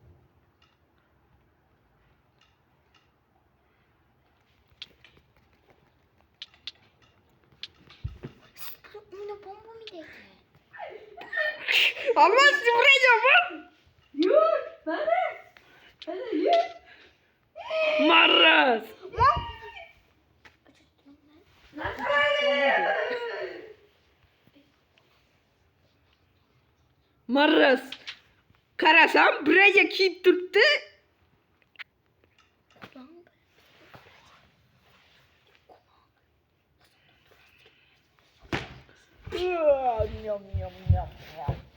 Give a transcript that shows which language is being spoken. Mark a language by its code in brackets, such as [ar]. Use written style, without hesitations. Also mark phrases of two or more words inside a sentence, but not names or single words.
[tr] Yine bomba mı dedi? Ama sıfıracağım. Yürü, hadi. Hadi yürü. Marras. Marras. [uz] Qarasam braga kiyib turibdi. Yum yum yum yum.